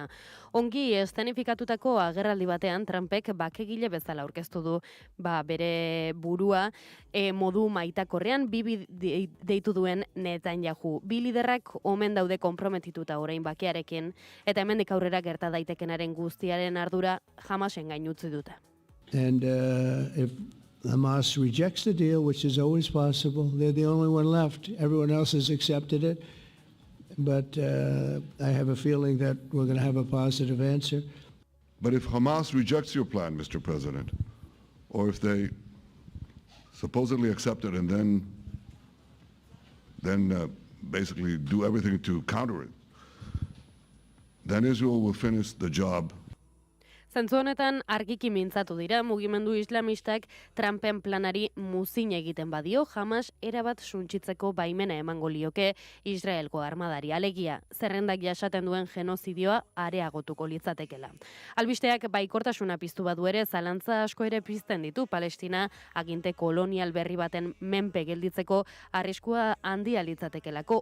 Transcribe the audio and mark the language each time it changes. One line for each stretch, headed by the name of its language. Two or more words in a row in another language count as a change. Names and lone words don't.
Basque: Ongi eszenifikatutako agerraldi batean Trumpek bakegile bezala aurkeztu du bere burua modu maitakorrean deitu duen Netanyahu. Bi liderrak omen daude konprometituta orain bakearekin eta hemendik aurrera gerta daitekenaren guztiaren ardura Hamasen gain utzi dute.
English: And if Hamas rejects the deal, which is always possible, they're the only one left. Everyone else has accepted it. But I have a feeling that we're going to have a positive answer. But if Hamas rejects your plan, Mr. President, or if they supposedly accept it and then basically do everything to counter it, then Israel will finish the job.
Basque: Zentzu honetan argiki mintzatu dira mugimendu islamistak Trumpen planari muzin egiten badio, Hamas erabat suntsitzeko baimena emango lioke Israelgo armadari, alegia zerrendak jasaten duen genozidioa areagotuko litzatekela. Albisteak baikortasuna piztu badu ere, zalantza asko ere pizten ditu Palestina aginte kolonial berri baten menpe gelditzeko arriskua handia litzatekelako.